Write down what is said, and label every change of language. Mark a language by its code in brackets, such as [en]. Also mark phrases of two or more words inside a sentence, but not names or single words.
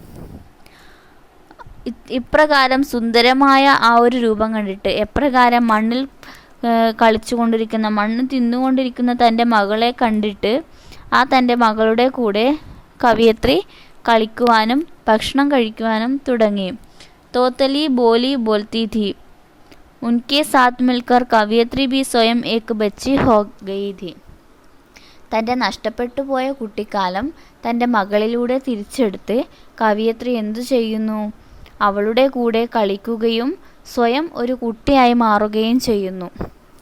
[ml] ഇപ്രകാരം സുന്ദരമായ ആ ഒരു രൂപം കണ്ടിട്ട്, എപ്രകാരം മണ്ണിൽ കളിച്ചുകൊണ്ടിരിക്കുന്ന, മണ്ണ് തിന്നുകൊണ്ടിരിക്കുന്ന തൻ്റെ മകളെ കണ്ടിട്ട് ആ തൻ്റെ മകളുടെ കൂടെ കവയിത്രി കളിക്കുവാനും ഭക്ഷണം കഴിക്കുവാനും തുടങ്ങി. [hi] तोतली बोली बोलती थी. उनके साथ मिलकर കവയിത്രി भी സ്വയം एक बच्ची हो गई थी. [ml] തൻ്റെ നഷ്ടപ്പെട്ടു പോയ കുട്ടിക്കാലം തൻ്റെ മകളിലൂടെ തിരിച്ചെടുത്ത് കവയിത്രി എന്തു ചെയ്യുന്നു, അവളുടെ കൂടെ കളിക്കുകയും സ്വയം ഒരു കുട്ടിയായി മാറുകയും ചെയ്യുന്നു.